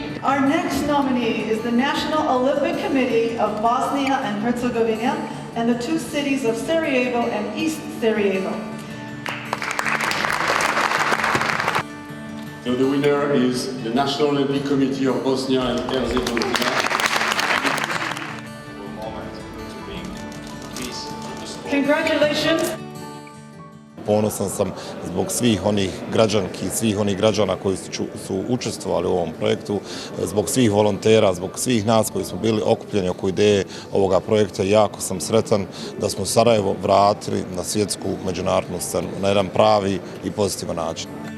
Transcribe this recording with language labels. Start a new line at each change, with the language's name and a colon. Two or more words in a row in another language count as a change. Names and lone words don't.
English: Our next nominee is the National Olympic Committee of Bosnia and Herzegovina and the two cities of Sarajevo and East Sarajevo. So the winner is the National Olympic Committee of Bosnia and Herzegovina. Congratulations.
Bosnian: Ponosan sam zbog svih onih građanki i svih onih građana koji su učestvovali u ovom projektu, zbog svih volontera, zbog svih nas koji smo bili okupljeni oko ideje ovoga projekta. Jako sam sretan da smo Sarajevo vratili na svjetsku međunarodnu scenu na jedan pravi i pozitivan način.